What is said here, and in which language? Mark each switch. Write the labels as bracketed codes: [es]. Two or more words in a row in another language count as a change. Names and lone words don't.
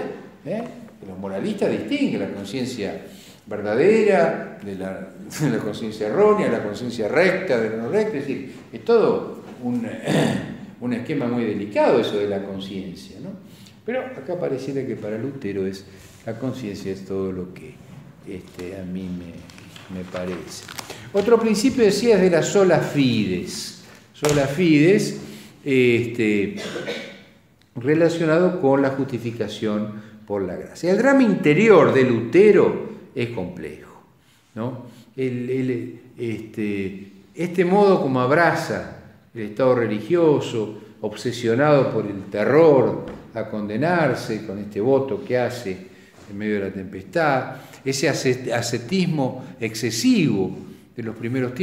[es] Los moralistas distinguen la conciencia verdadera de la conciencia errónea, la conciencia recta de la no recta. Es decir, es todo un esquema muy delicado eso de la conciencia, ¿no? Pero acá pareciera que para Lutero la conciencia es todo lo que a mí me parece. Otro principio, decía, es de la [la] sola fides. Sola fides, [es] relacionado con la justificación por la gracia. El drama interior de Lutero es complejo, ¿no? Este modo como abraza el estado religioso, obsesionado por el terror a condenarse, con este voto que hace en medio de la tempestad, ese ascetismo excesivo de los primeros tiempos.